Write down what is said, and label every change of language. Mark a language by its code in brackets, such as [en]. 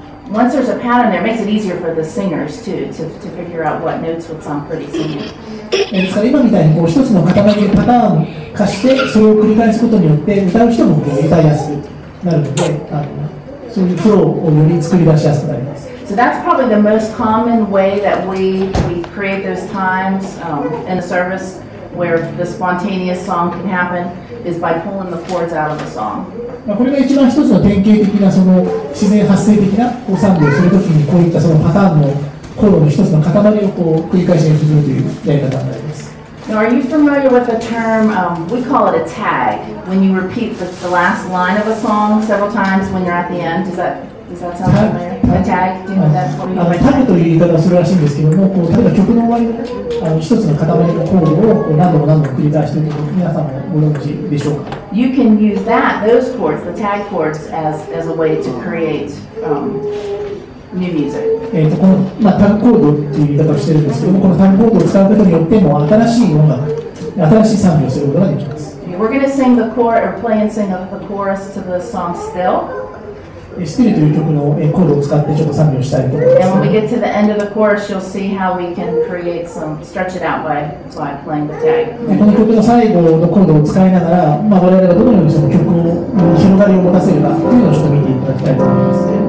[en] Once there's a pattern there, it makes it easier for the singers too to figure out what notes would sound pretty singing. [ja] ですから今みたいに一つの塊でパターン化してそれを繰り返すことによって歌う人も歌いやすくなるので、そういうフローをより作り出しやすくなります。 [en] So that's probably the most common way that we create those times in the service where the spontaneous song can happen is by pulling the chords out of the song. [ja] これが一番一つの典型的なその自然発生的な賛美をするときにこういったそのパターンのコードの一つの塊をこう繰り返し演奏するというやり方になります。 [en] Now, are you familiar with the term, we call it a tag, when you repeat the last line of a song several times when you're at the end? Does that sound familiar? A tag? Do you know that? [ja] タグという言い方をするらしいんですけども、こう例えば曲の終わりの一つの塊のコードをこう何度も繰り返していると皆さんもご存知でしょうか。 [en] You can use those chords, the tag chords, as a way to create new music. [ja] このタグコードという言い方をしているんですけども、このタグコードを使うことによっても新しい音楽、新しい賛美をすることができます。 [en] We're going to sing the chorus or play and sing the chorus to the song Still. [ja] スティルという曲のコードを使ってちょっと賛美をしたいと思います。 [en] And when we get to the end of the chorus, you'll see how we can create stretch it out by playing the tag. [ja] この曲の最後のコードを使いながら、我々がどのようにその曲に広がりを持たせるかというのをちょっと見ていただきたいと思います。